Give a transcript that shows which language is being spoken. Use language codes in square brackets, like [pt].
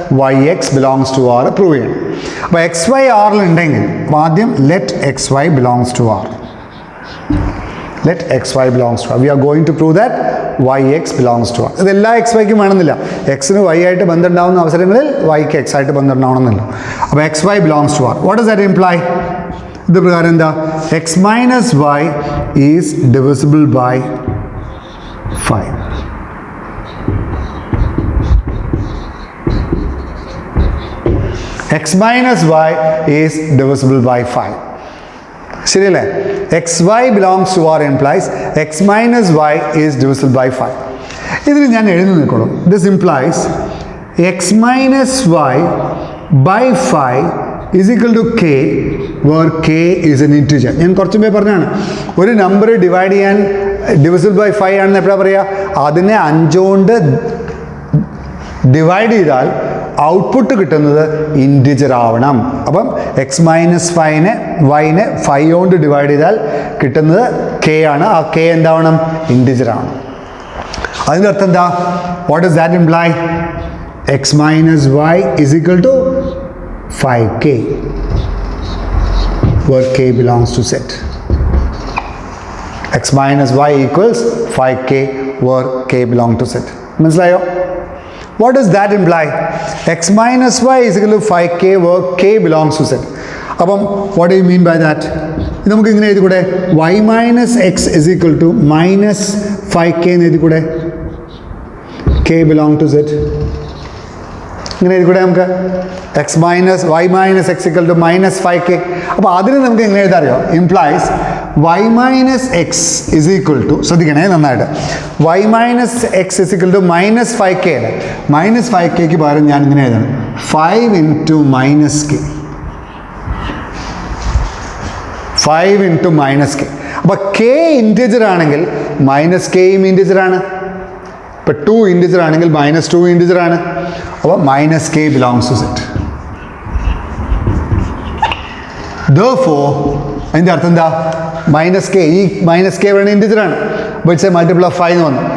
[en] yx belongs to R prove [ml] ചെയ്യണം. അപ്പോൾ xy ആറിൽ ഉണ്ടെങ്കിൽ ആദ്യം [en] let xy belongs to R. Let xy belongs to R. We are going to prove that yx belongs to R. [ml] ഇത് എല്ലാ xyക്കും വേണമെന്നില്ല. എക്സിന് y ആയിട്ട് ബന്ധമുണ്ടാവുന്ന അവസരങ്ങളിൽ yക്ക് x ആയിട്ട് ബന്ധമുണ്ടാവണമെന്നില്ല. അപ്പോൾ [en] xy belongs to R. What does that imply? [ml] ഇത് പ്രകാരം എന്താ? [en] x minus y is divisible by 5. X minus y is divisible by 5. [ml] ശരിയല്ലേ? [en] X y belongs to R implies x minus y is divisible by 5. [ml] ഇതിന് ഞാൻ എഴുതി നിൽക്കണം. [en] This implies x minus y by 5 is equal to k where k is an integer. [ml] ഞാൻ കുറച്ച് മുമ്പേ പറഞ്ഞാണ് ഒരു നമ്പർ ഡിവൈഡ് ചെയ്യാൻ ഡിവിസിബിൾ ബൈ 5 ആണെന്ന് എപ്പോഴാണ് പറയുക? അതിനെ 5 കൊണ്ട് ഡിവൈഡ് ചെയ്താൽ ഔട്ട്പുട്ട് കിട്ടുന്നത് ഇൻറ്റിജർ ആവണം. അപ്പം എക്സ് മൈനസ് വൈനെ 5 കൊണ്ട് ഡിവൈഡ് ചെയ്താൽ കിട്ടുന്നത് k ആണ്. ആ k എന്താവണം? ഇൻറ്റിജർ ആണ്. അതിൻ്റെ അർത്ഥം എന്താ? [en] What does that imply? X minus y is equal to 5k where k belongs to set. x minus y equals 5k where k belongs to set. [ml] മനസ്സിലായോ? [en] What does that imply? x minus y is equal to 5k where k belongs to set. [ml] അപ്പം [en] what do you mean by that? [ml] നമുക്ക് ഇങ്ങനെ എഴുതി കൂടെ [en] y minus x is equal to minus 5k [ml] എന്ന് എഴുതി കൂടെ [en] k belong to z. [ml] ഇങ്ങനെ എഴുതി കൂടെ നമുക്ക് [en] X minus y minus x equal to minus 5k. [ml] അപ്പോൾ അതിന് നമുക്ക് എങ്ങനെ എഴുതാൻ അറിയോ? [en] implies y minus x is equal to, [ml] ശ്രദ്ധിക്കണേ നന്നായിട്ട്, [en] y minus x is equal to minus 5k [ml] അല്ലേ? മൈനസ് 5kക്ക് പകരം ഞാൻ ഇങ്ങനെ എഴുതണം 5 into minus k. 5 into minus k. അപ്പോൾ k ഇൻറ്റിജർ ആണെങ്കിൽ മൈനസ് kയും ഇൻറ്റിജർ ആണ്. ഇപ്പോൾ 2 ഇൻറ്റിജർ ആണെങ്കിൽ മൈനസ് 2 ഇൻറ്റിജർ ആണ്. അപ്പോൾ [en] Minus k belongs to z. [ml] Therefore അതിൻ്റെ അർത്ഥം എന്താ? മൈനസ് k, ഈ മൈനസ് k വേണം ഇൻറ്റിജർ ആണ്. [en] അപ്പോൾ it's a multiple of 5 [ml] എന്ന് വന്നു.